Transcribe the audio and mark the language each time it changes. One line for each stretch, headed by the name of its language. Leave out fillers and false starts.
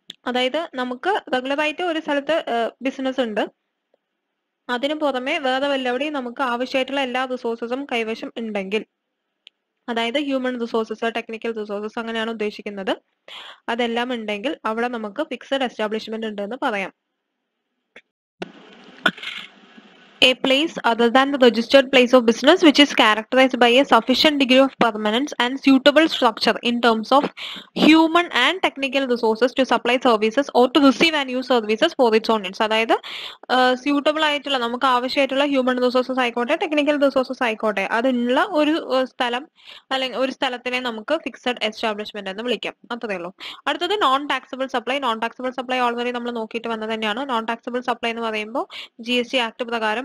Malayalam: അതായത് നമുക്ക് റെഗുലർ ആയിട്ട് ഒരു സ്ഥലത്ത് ബിസിനസ് ഉണ്ട്, അതിനു പുറമെ വേറെ വല്ലവിടെയും നമുക്ക് ആവശ്യമായിട്ടുള്ള എല്ലാ റിസോഴ്സസും കൈവശം ഉണ്ടെങ്കിൽ, അതായത് ഹ്യൂമൻ റിസോഴ്സസ്, ടെക്നിക്കൽ റിസോഴ്സസ് അങ്ങനെയാണ് ഉദ്ദേശിക്കുന്നത്, അതെല്ലാം ഉണ്ടെങ്കിൽ അവിടെ നമുക്ക് ഫിക്സഡ് എസ്റ്റാബ്ലിഷ്മെന്റ് ഉണ്ടെന്ന് പറയാം.
English: A place other than the registered place of business which is characterized by a sufficient degree of permanence and suitable structure in terms of human and technical resources to supply services or to receive and use services for its own needs.
Malayalam: അതായത് suitable ആയിട്ടുള്ള നമുക്ക് ആവശ്യമായിട്ടുള്ള human resources ആയിക്കോട്ടെ technical resources ആയിക്കോട്ടെ അതുള്ള ഒരു സ്ഥലം അല്ലെങ്കിൽ ഒരു സ്ഥലത്തിനെ നമുക്ക് ഫിക്സഡ് എസ്റ്റാബ്ലിഷ്മെന്റ് എന്ന് വിളിക്കാം. അത്രേ ഉള്ളൂ. അടുത്തത് non taxable supply. Non taxable supply already നമ്മൾ നോക്കിയിട്ട് വന്നത് തന്നെയാണ്. നോൺ ടാക്സബിൾ സപ്ലൈ എന്ന് പറയുമ്പോൾ GST ആക്ട് പ്രകാരം